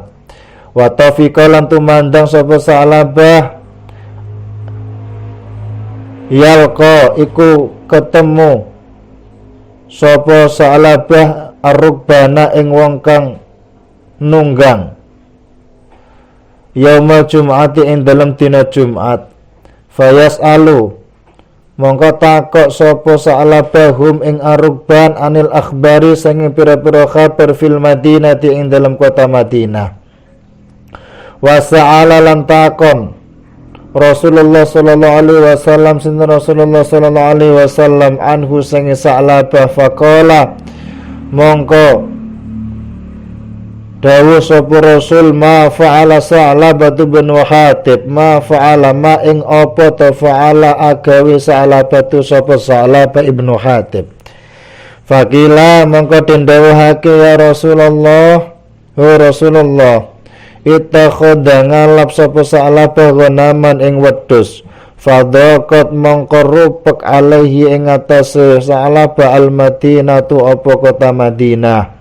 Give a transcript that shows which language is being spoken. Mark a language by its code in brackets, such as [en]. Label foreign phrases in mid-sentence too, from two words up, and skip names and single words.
[jv] Wa tafiqa lan tumandang sapa Sa'labah yalqa iku ketemu sapa Sa'labah ar-rukbana ing wong kang nunggang [ar] yaumal jum'ati [jv] ing dalam dina Jumat. Fayas'alu Mongko takok sapa Sa'labahum ing Ar-Rukban [ar] anil akhbari [jv] sanging pira-pira kabar [ar] fil Madinati [jv] ing dalam kota Madinah. Wa sa'ala lan takon [ar] Rasulullah sallallahu alaihi wasallam [jv] sinten [ar] Rasulullah sallallahu alaihi wasallam anhu [jv] sanging Sa'labah faqala mongko dawuh sapa Rasul [ar] ma fa'ala [jv] Sa'labah bin Hatib [ar] ma fa'ala ma [jv] ing apa ta fa'ala agawe Sa'labah sapa Sa'labah ibnu Hatib. Faqila mongko den dawuhake [ar] ya Rasulullah Rasulullah [jv] ittakhadha ngalap sapa Sa'labah ganaman ing wedhus fadaqat mongko rupek alaihi ing atase Sa'labah al-Madinatu apa kota Madinah.